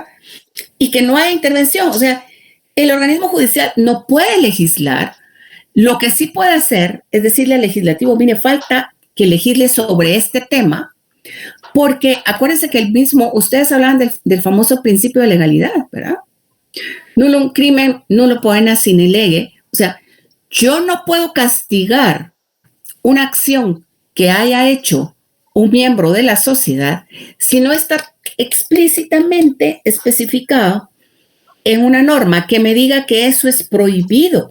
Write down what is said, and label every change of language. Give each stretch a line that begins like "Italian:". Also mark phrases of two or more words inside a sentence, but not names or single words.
Spanish: Y que no haya intervención. O sea, el organismo judicial no puede legislar. Lo que sí puede hacer es decirle al legislativo, mire, falta que legisle sobre este tema, porque acuérdense que ustedes hablaban del famoso principio de legalidad, ¿verdad?
Latin: Nullum crimen nullo poena sine lege.
Spanish: O sea, yo no puedo castigar una acción que haya hecho un miembro de la sociedad si no está explícitamente especificado en una norma que me diga que eso es prohibido.